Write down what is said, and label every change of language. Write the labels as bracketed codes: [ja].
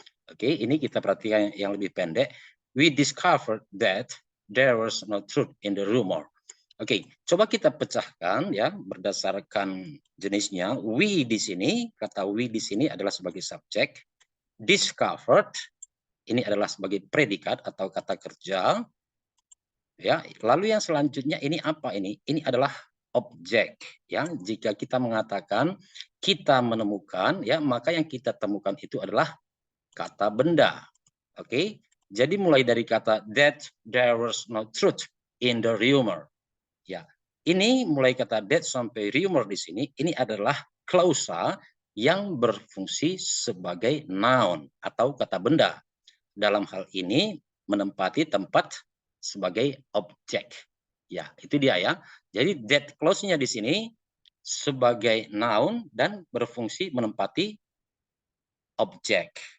[id] Oke, ini kita perhatikan yang lebih pendek. [en] We discovered that there was no truth in the rumor. [id] Oke, coba kita pecahkan ya berdasarkan jenisnya. We di sini, kata we di sini adalah sebagai subjek. Discovered ini adalah sebagai predikat atau kata kerja. Ya, lalu yang selanjutnya ini apa ini? Ini adalah objek ya. Jika kita mengatakan kita menemukan ya, maka yang kita temukan itu adalah kata benda. Oke. Jadi mulai dari kata [en] that there was no truth in the rumor. [id] Ya. Ini mulai kata that sampai rumor di sini ini adalah klausa yang berfungsi sebagai noun atau kata benda. Dalam hal ini menempati tempat sebagai objek. Ya, itu dia ya. Jadi that clause-nya di sini sebagai noun dan berfungsi menempati objek.